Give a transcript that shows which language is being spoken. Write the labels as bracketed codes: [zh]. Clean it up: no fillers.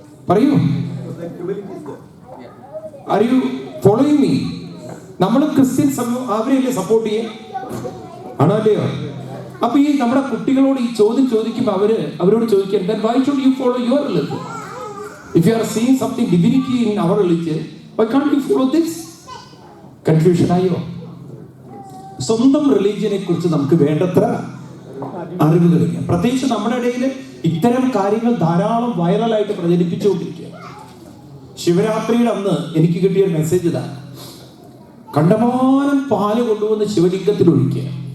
[ml] പറയൂ. [en] Are you following me? [ml] നമ്മളും Christian സമൂഹം അവരെയല്ലേ സപ്പോർട്ട് ചെയ്യാം? ആണോ അല്ലയോ? അപ്പൊ ഈ നമ്മുടെ കുട്ടികളോട് ഈ ചോദ്യം ചോദിക്കുമ്പോൾ അവരോട് ചോദിക്കാൻ, [en] then why should you follow your religion? If you are seeing something divinity in our religion, why can't you follow this? [ml] Confusion ആയോ? സ്വന്തം റിലീജിയനെ കുറിച്ച് നമുക്ക് വേണ്ടത്ര അറിവുകളില്ല. പ്രത്യേകിച്ച് നമ്മുടെ ഇടയിൽ ഇത്തരം കാര്യങ്ങൾ ധാരാളം വൈറലായിട്ട് പ്രചരിപ്പിച്ചുകൊണ്ടിരിക്കുക. ശിവരാത്രിയുടെ അന്ന് എനിക്ക് കിട്ടിയ ഒരു മെസ്സേജ് ഇതാ: കണ്ടമാനം പാല് കൊണ്ടുവന്ന് ശിവലിംഗത്തിൽ ഒഴിക്കുക.